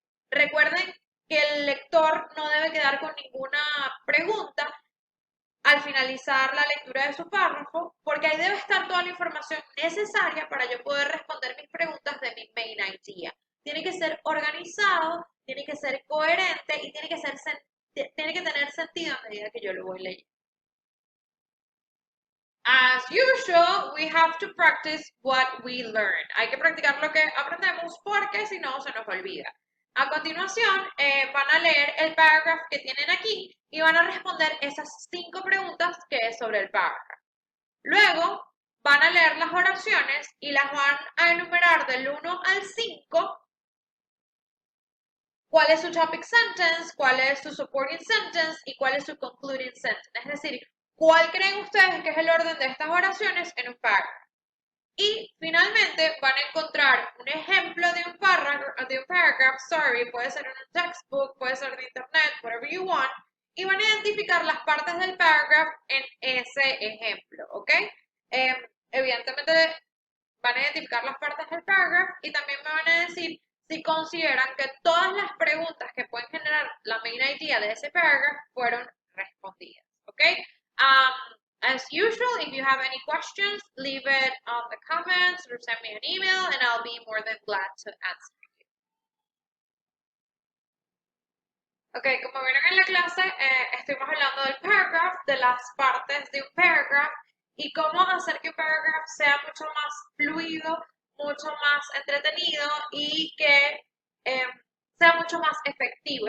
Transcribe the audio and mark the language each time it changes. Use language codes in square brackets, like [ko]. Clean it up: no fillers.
[es] Recuerden que el lector no debe quedar con ninguna pregunta al finalizar la lectura de su párrafo, porque ahí debe estar toda la información necesaria para yo poder responder mis preguntas de mi main idea. Tiene que ser organizado, tiene que ser coherente y tiene que tener sentido a medida que yo lo voy leyendo. [en] As usual, we have to practice what we learn. [es] Hay que practicar lo que aprendemos porque si no se nos olvida. A continuación, van a leer el paragraph que tienen aquí y van a responder esas 5 preguntas que es sobre el paragraph. Luego, van a leer las oraciones y las van a enumerar del 1 al 5. ¿Cuál es su topic sentence? ¿Cuál es su supporting sentence? ¿Y cuál es su concluding sentence? Es decir, ¿cuál creen ustedes que es el orden de estas oraciones en un paragraph? Y finalmente van a encontrar un ejemplo de un paragraph, puede ser en un textbook, puede ser de internet, [en] whatever you want, [es] y van a identificar las partes del paragraph en ese ejemplo, ¿ok? Evidentemente van a identificar las partes del paragraph y también me van a decir si consideran que todas las preguntas que pueden generar la main idea de ese paragraph fueron respondidas, ¿ok? [en] As usual, if you have any questions, leave it on the comments or send me an email and I'll be more than glad to answer. [es] Ok, como vieron en la clase, estuvimos hablando del paragraph, de las partes de un paragraph y cómo hacer que un paragraph sea mucho más fluido, mucho más entretenido y que sea mucho más efectivo.